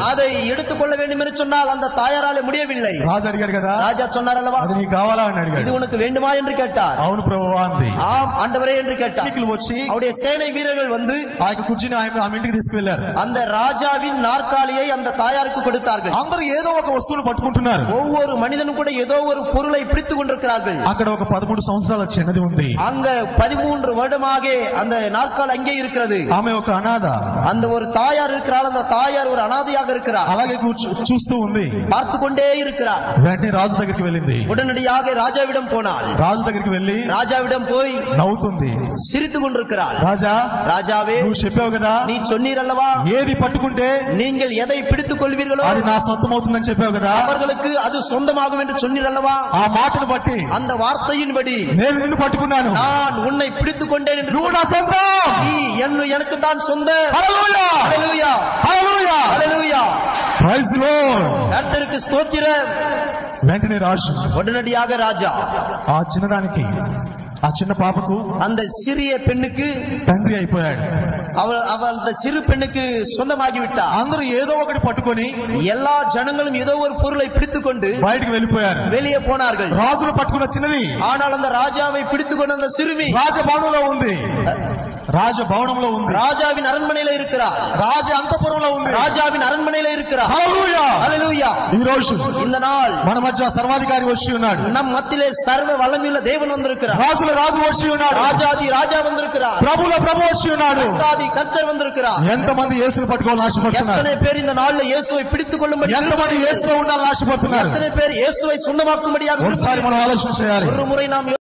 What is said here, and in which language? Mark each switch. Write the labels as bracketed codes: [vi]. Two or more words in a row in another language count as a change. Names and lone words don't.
[ta] அதை எடுத்துக்கொள்ள வேண்டும் என்று சொன்னால் அந்த தாயாராலே முடியவில்லை. [te] రాజు అడిగాడు కదా, [ta] ராஜா சொன்னார் அல்லவா, [te] అది నీకు కావాలా అని [ta] இது [te] అడిగాడు. [ta] உனக்கு வேண்டுமா என்று கேட்டார். [te] అవును ప్రభువా అంది. [ta] ஆம் ஆண்டவரே என்று கேட்டார். [te] సైనికులు వచ్చి [ta] அவருடைய சேனை வீரர்கள் வந்து [te] ఆ యొక్క కుర్చీని ఆమె ఇంటికి తీసుకువెళ్లారు. [ta] அந்த ராஜாவின் நாற்காலியை அந்த தாயாருக்கு கொடுத்தார்கள். [te] అందరూ ఏదో ఒక వస్తువును పట్టుకుంటున్నారు. [ta] ஒவ்வொரு மனிதனும் கூட ஏதோ ஒரு பொருளை பிடித்துக் கொண்டிருக்கிறார்கள். [te] అక్కడ ఒక 13 సంవత్సరాల చిన్నది ఉంది. [ta] அங்க 13 வருடமாக அந்த நாற்கால் அங்கே இருக்கிறது. [te] ఆమె ఒక అనాథ. [ta] அந்த ஒரு தாயார் இருக்கிறாள். அந்த தாயார் ஒரு அனாதையாக இருக்கிறார். [te] అలాగే చూస్తూ ఉంది, [ta] பார்த்து கொண்டே இருக்கிறார். [te] వెంటనే రాజు దగ్గరికి వెళ్ళింది. [ta] உடனடியாக ராஜாவிடம் போனாள். [te] రాజు దగ్గరికి వెళ్లి [ta] ராஜாவிடம் போய் [te] నవ్వుతుంది, [ta] சிரித்துக் கொண்டிருக்கிறாள். [te] రాజా, [ta] ராஜாவே, [te] నువ్వు చెప్పావు కదా, [ta] நீ சொன்னீர் அல்லவா, [te] ఏది పట్టుకుంటే [ta] நீங்கள் எதை பிடித்துக் கொள்வீர்களோ [te] అది నా సొంతం అవుతుందని చెప్పావు కదా, [ta] அவர்களுக்கு அது சொந்தமாகும் என்று சொன்னீர் அல்லவா. [te] ఆ మాటను బట్టి [ta] அந்த வார்த்தையின்படி [te] నేను నిన్ను పట్టుకున్నాను, [ta] நான் உன்னை பிடித்துக் கொண்டேன் என்று [te] నువ్వు నా సొంతం. [ta] நீ எனக்கு தான் சொந்த. [te] హల్లెలూయా, [ta] ஹல்லேலூயா, [te] హల్లెలూయా, [ta] ஹல்லேலூயா. [en] Praise the Lord. [ta] கர்த்தருக்கு ஸ்தோத்திரம். [te] వెంటనే రాజు [ta] உடனடியாக ராஜா [te] ఆ చిన్నదానికి, ఆ చిన్న పాపకు, [ta] அந்த சிறிய பெண்ணுக்கு [te] తండ్రి అయిపోయాడు. [ta] அவள் அந்த சிறு பெண்ணுக்கு சொந்தமாகி விட்டார். [te] అందరూ ఏదో ఒకటి పట్టుకొని [ta] எல்லா ஜனங்களும் ஏதோ ஒரு பொருளை பிடித்துக் கொண்டு [te] బయటికి వెళ్ళిపోయారు. [ta] வெளியே போனார்கள். [te] రాజును పట్టుకున్న చిన్నది [ta] ஆனால் அந்த ராஜாவை பிடித்துக் கொண்ட அந்த சிறுமி [te] రాజభవనంలో ఉంది, రాజభవనంలో ఉంది, [ta] ராஜாவின் அரண்மனையில இருக்கிறார். [te] రాజ అంతఃపురంలో ఉంది. [ta] ராஜாவின் அரண்மனையில இருக்கிறார். [te] హల్లెలూయా, [ta] ஹல்லேலூயா. [te] ఈ రోజు [ta] இந்த நாள் [te] మన మధ్య సర్వాధికారి వచ్చి ఉన్నాడు. [ta] நம் மத்தியிலே சர்வ வல்லமையுள்ள தேவன் வந்திருக்கிறார். [te] రాజుల రాజు వచ్చి ఉన్నాడు. [ta] ராஜாதி ராஜா வந்திருக்கிறார். [te] ప్రభుల ప్రభు వచ్చి ఉన్నాడు. [ta] கர்த்தாதி கர்த்தர் வந்திருக்கிறார். [te] ఎంతమంది యేసుని పట్టుకోవాలని ఆశపడుతున్నారు? [ta] எத்தனை பேர் இந்த நாள்ல இயேசுவை பிடித்துக் கொள்ளும்படி, [te] ఎంతమంది యేసులో ఉండాలని ఆశపడుతున్నారు? [ta] எத்தனை பேர் இயேசுவை சொந்தமாக்கும்படியாக [te] ఒకసారి మనం ఆలోచన చేయాలి. [ta] ஒரு முறை நாம்